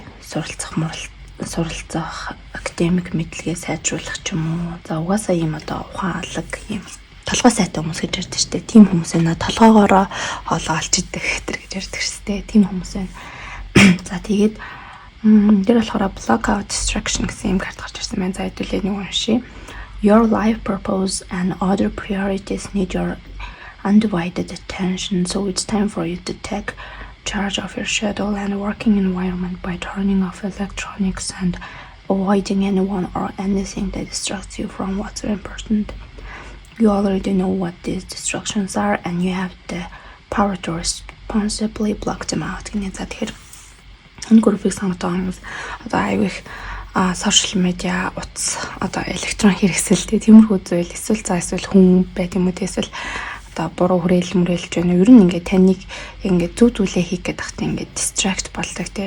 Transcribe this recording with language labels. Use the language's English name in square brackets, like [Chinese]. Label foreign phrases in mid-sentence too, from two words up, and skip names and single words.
[Mongolian] Суралцах академик мэдлэгээ сайжруулах ч юм уу. За угаасаа ийм ухаан алга ийм толгой сайтай хүмүүс гэж ярьдаг шүү дээ. Тим хүмүүс байна. Толгоогоороо хоолоо олж идэх гэж ярьдаг шүү дээ. Тим хүмүүс байна. За тэгээд дээр болохоор [English] blockout distraction [Mongolian] гэсэн юм карт гарч ирсэн байна. За хэдүүлээ нэг уншия. [English] Your life purpose and other priorities need your undivided attention, so it's time for you to take charge of your schedule and working environment by turning off electronics and avoiding anyone or anything that distracts you from what's important. You already know what these distractions are and you have the power to responsibly block them out. [Mongolian] Гэнэ за тэгэхээр энэ группыг сонгодог хүмүүс аюу их [English] social media, [Mongolian] утас, электрон хэрэгсэлтэй тиймэрхүү зүйл эсвэл хүн байт юм уу эсвэл буруу хүрээлж байна. Ер нь ингээд таныг ингээд зүг зүйлээ хийх гэдэг тахтай ингээд distract болдог тийм.